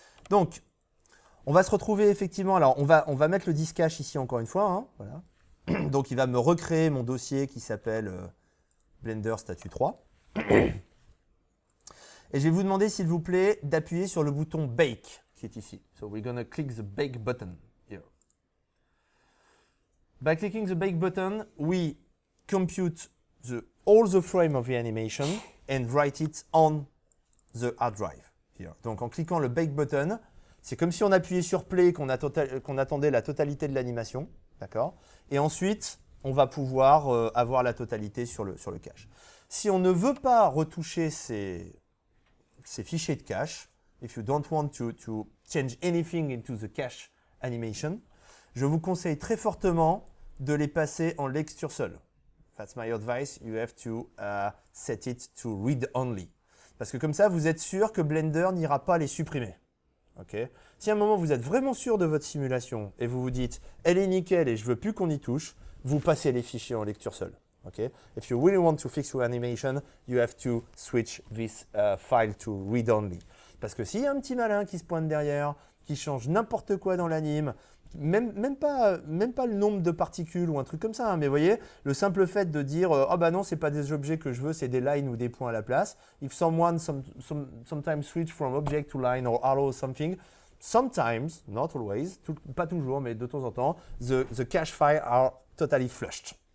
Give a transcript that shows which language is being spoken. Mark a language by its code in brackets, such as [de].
[fr] Donc, on va se retrouver effectivement. Alors, on va mettre le disk cache ici encore une fois. Hein, voilà. Donc, il va me recréer mon dossier qui s'appelle Blender Statut 3. Et je vais vous demander, s'il vous plaît, d'appuyer sur le bouton Bake qui est ici. [en] So, we're gonna click the Bake button here. By clicking the Bake button, we compute all the frame of the animation and write it on the hard drive. Here. [fr] Donc en cliquant le Bake button, c'est comme si on appuyait sur Play, qu'on attendait la totalité de l'animation. D'accord. Et ensuite, on va pouvoir avoir la totalité sur le cache. Si on ne veut pas retoucher ces fichiers de cache, [en] if you don't want to change anything into the cache animation, [fr] je vous conseille très fortement de les passer en lecture seule. [en] That's my advice. You have to set it to read only. [fr] Parce que comme ça, vous êtes sûr que Blender n'ira pas les supprimer. Okay. Si à un moment, vous êtes vraiment sûr de votre simulation et vous vous dites « elle est nickel et je ne veux plus qu'on y touche », vous passez les fichiers en lecture seule. [en] Okay. If you really want to fix your animation, you have to switch this file to read only. [fr] Parce que s'il y a un petit malin qui se pointe derrière, qui change n'importe quoi dans l'anime, même pas le nombre de particules ou un truc comme ça, hein, mais vous voyez, le simple fait de dire « oh bah non, c'est pas des objets que je veux, c'est des lines ou des points à la place. [en] If someone sometimes switch from object to line or arrow or something, sometimes, not always, [fr] pas toujours, mais de temps en temps, [en] the cache files are totally flushed.